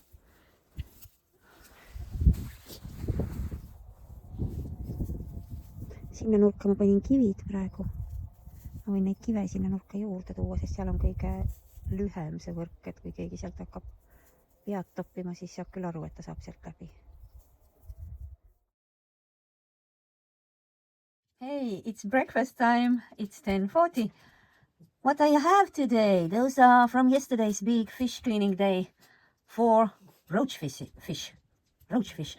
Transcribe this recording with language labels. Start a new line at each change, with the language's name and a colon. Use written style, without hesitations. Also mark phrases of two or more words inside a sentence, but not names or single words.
Estonian: Sinna nurka ma panin kivid praegu. Ma võin neid kive sinna nurka juurde tuua, sest seal on kõige lühem see võrk, et kui keegi sealt hakkab pead toppima, siis saab küll aru, et ta saab sealt läbi.
English: Hey, it's breakfast time. It's 10:40. What I have today, those are from yesterday's big fish cleaning day for roach fish. Roach fish.